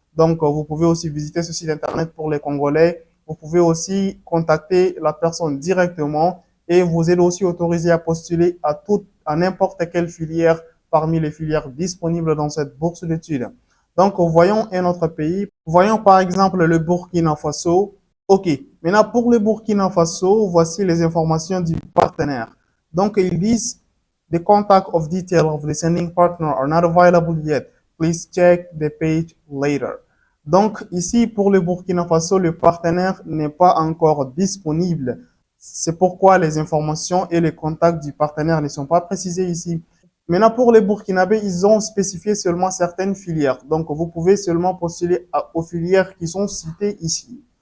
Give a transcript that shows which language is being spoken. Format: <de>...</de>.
<fr>Donc vous pouvez aussi visiter ce site internet pour les Congolais. Vous pouvez aussi contacter la personne directement et vous êtes aussi autorisé à postuler à n'importe quelle filière parmi les filières disponibles dans cette bourse d'études. Donc, voyons un autre pays. Voyons par exemple le Burkina Faso. OK. Maintenant, pour le Burkina Faso, voici les informations du partenaire. Donc, ils disent</fr> <en>The contact of detail of the sending partner are not available yet. Please check the page later.</en> <fr>Donc, ici, pour le Burkina Faso, le partenaire n'est pas encore disponible. C'est pourquoi les informations et les contacts du partenaire ne sont pas précisés ici. Maintenant, pour les Burkinabés, ils ont spécifié seulement certaines filières. Donc, vous pouvez seulement postuler aux filières qui sont citées ici.</fr>